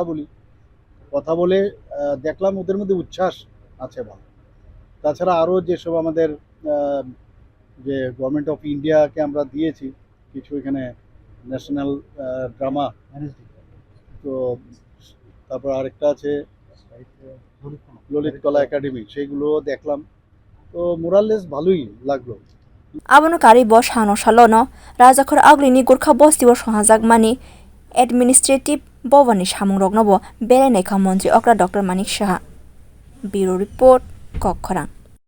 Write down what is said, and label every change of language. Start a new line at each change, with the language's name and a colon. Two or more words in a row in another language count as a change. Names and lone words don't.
Bangla: কথা বলে দেখলাম ওদের মধ্যে উচ্ছ্বাস আছে ভালো তাছাড়া আরও যেসব আমাদের যে গভর্নমেন্ট অফ ইন্ডিয়াকে আমরা দিয়েছি কিছু এখানে
English: national drama
Bangla: তো তারপর আরেকটা আছে ললিত কলা একাডেমি সেইগুলো দেখলাম তো মোরাললেস ভালোই লাগলো
Kok Borok: abono kari bo sano salono rajakhor aglini gurkha bosti bo sohajak mani administrative bovani samung rokno bo berai naikha montri okra Dr. Manik Saha
English: bureau report
Kok Borok: Kokkhorang।